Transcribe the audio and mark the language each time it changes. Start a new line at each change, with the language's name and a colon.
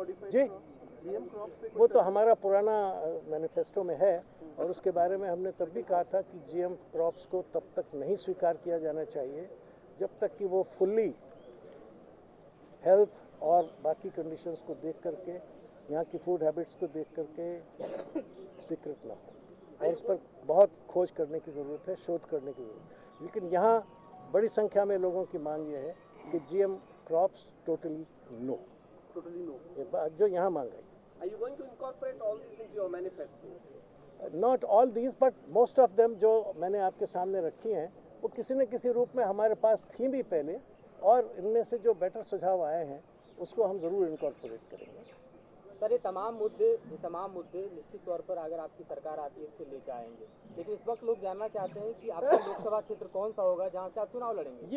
Hindi: जी, वो तो हमारा पुराना मैनिफेस्टो में है और उसके बारे में हमने तब भी कहा था कि जीएम क्रॉप्स को तब तक नहीं स्वीकार किया जाना चाहिए जब तक कि वो फुल्ली हेल्थ और बाकी कंडीशंस को देख करके, यहाँ की फूड हैबिट्स को देख करके स्वीकृत ना हो और उस पर बहुत खोज करने की ज़रूरत है, शोध करने की ज़रूरत है। लेकिन यहाँ बड़ी संख्या में लोगों की मांग ये है कि जीएम क्रॉप्स टोटली नो, ये बात जो यहाँ मांग है।
English: Are you going to incorporate all these into your manifesto? Not all these, but most of them
Hindi: जो मैंने आपके सामने रखी हैं वो किसी न किसी रूप में हमारे पास थी भी पहले, और इनमें से जो बेटर सुझाव आए हैं उसको हम ज़रूर इनकॉर्पोरेट करेंगे। सर, ये तमाम मुद्दे निश्चित तौर पर अगर आपकी सरकार आती है इससे लेकर आएंगे, लेकिन इस वक्त लोग जानना चाहते हैं कि आपका लोकसभा क्षेत्र कौन सा होगा जहां से आप चुनाव लड़ेंगे।